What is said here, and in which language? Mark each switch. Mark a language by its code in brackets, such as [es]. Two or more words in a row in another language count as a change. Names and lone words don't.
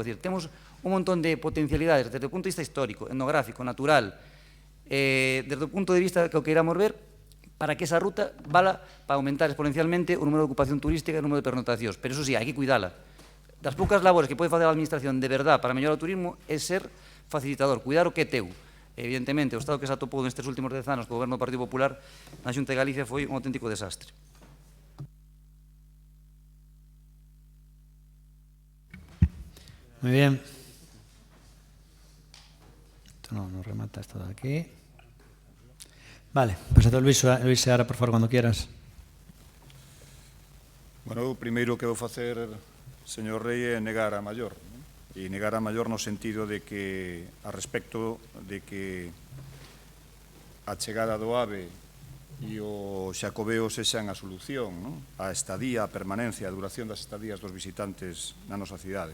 [gl] É dicir, temos un montón de potencialidades desde o punto de vista histórico, etnográfico, natural, desde o punto de vista que o queiramos ver, para que esa ruta vala para aumentar exponencialmente o número de ocupación turística e o número de pernotacións. Pero, [es] eso sí, [gl] hai que cuidala. Das poucas labores que pode facer a administración de verdad para mellorar o turismo é ser facilitador, cuidar o que é teu. Evidentemente, o estado que se atopou nestes últimos 10 anos co goberno do Partido Popular na Xunta de Galicia foi un auténtico desastre. [es] Muy bien. Esto no remata esto de aquí. Vale, pues a Luis Seara, por favor, cuando quieras. Bueno, [gl] o primeiro que vou facer, señor Rei, é negar a maior. E negar a maior no sentido de que, a respecto de que a chegada do AVE e o Xacobeo sexan a solución, a estadía, a permanencia, a duración das estadías dos visitantes na nosa cidade.